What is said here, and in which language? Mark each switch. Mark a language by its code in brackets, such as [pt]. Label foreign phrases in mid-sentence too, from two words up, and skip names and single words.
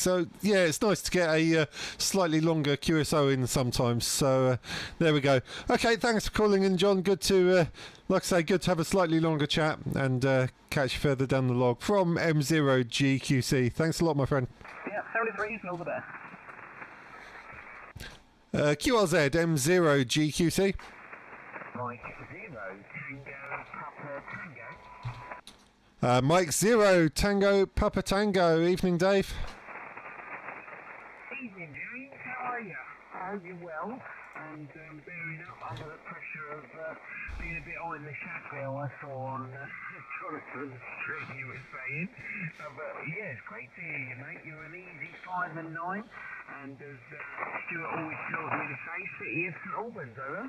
[en] So, yeah, it's nice to get a slightly longer QSO in sometimes. So, there we go. Okay, thanks for calling in, John. Good to, like I say, good to have a slightly longer chat and catch you further down the log from M0GQC. Thanks a lot, my friend. Yeah, 73s and all the best. QRZ, M0GQC. Mike 0 Tango Papa Tango. Mike 0 Tango Papa Tango. Evening, Dave. Evening, James. How are you? I hope you're well and bearing up under the pressure of being a bit on the shackle. I saw on Jonathan's stream you were saying. But yeah, it's great to hear you, mate. You're an easy 5 and 9, and as Stuart always tells me to say, City of St Albans, over.